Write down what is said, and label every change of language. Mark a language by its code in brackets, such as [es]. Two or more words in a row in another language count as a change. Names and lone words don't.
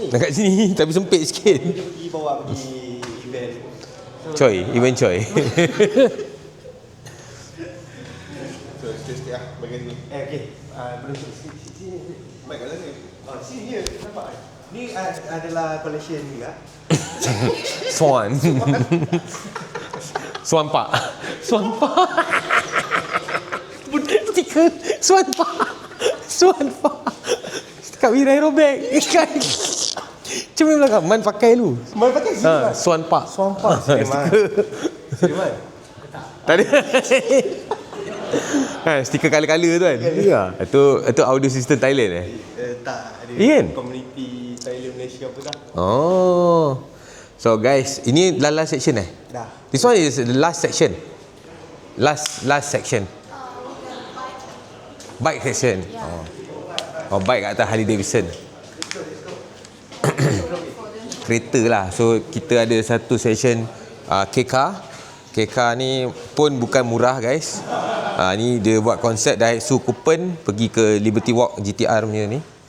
[ms] Dekat sini tapi sempit sikit. Dia pergi bawa pergi event. Coy, event coy. So stay lah bagian ni. Okey. Belum sini. Baik kat sana. Sini dia nampak. Ni adalah collection ni ah. Swan. Swan Pak. Swan Pak. Stiker Swan Pak. Swan Pak. Kat Wirai Robek. Cuma belakang Man pakai dulu. Man pakai sini. Swan Pak. Swan Pak. Stiker. Tak ada. Stiker color-color tu kan. Ya. Itu [en] audio system [ms] Thailand Tak ada. Iya kan? Community Thailand Malaysia apa dah. Oh. So guys, ini [en] last section [ms] Dah. [en] This one is the last section. Last section. Bike section. [ms] Oh, bike kat atas Harley Davidson. Kereta lah. So kita ada satu session K-Car. K-Car ni pun bukan murah guys. Ni dia buat konsep Daihatsu Coupon pergi ke Liberty Walk GTR punya ni.